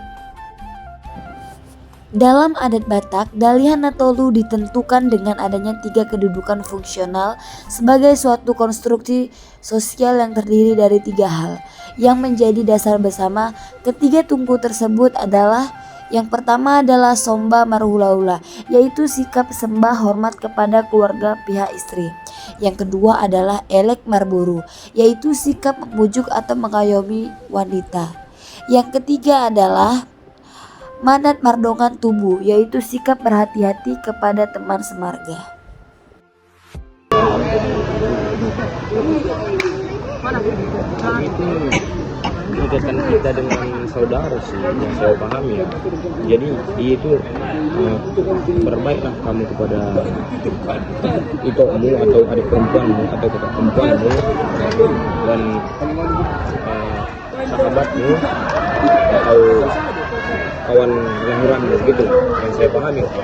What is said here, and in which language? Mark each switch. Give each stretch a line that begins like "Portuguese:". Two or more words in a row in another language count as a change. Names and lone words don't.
Indonesian: Dalam adat Batak, Dalihan Natolu ditentukan dengan adanya 3 kedudukan fungsional sebagai suatu konstruksi sosial yang terdiri dari 3 hal. Yang menjadi dasar bersama ketiga tungku tersebut adalah yang pertama adalah
Batak Toba: somba marhula-hula,
Indonesian: yaitu sikap sembah hormat kepada keluarga pihak istri. Yang kedua adalah
Batak Toba: elek marboru,
Indonesian: yaitu sikap membujuk atau mengayomi wanita. Yang ketiga adalah
Batak Toba: manat mardongan tubuh,
Indonesian: yaitu sikap berhati-hati kepada teman semarga. Itu ikatan kita dengan saudara sih yang saya pahami ya. Jadi dia itu berbaiklah kamu kepada ibumu atau adik perempuanmu atau kakak perempuanmu dan sahabatmu atau kawan lahiranmu gitu yang saya pahami.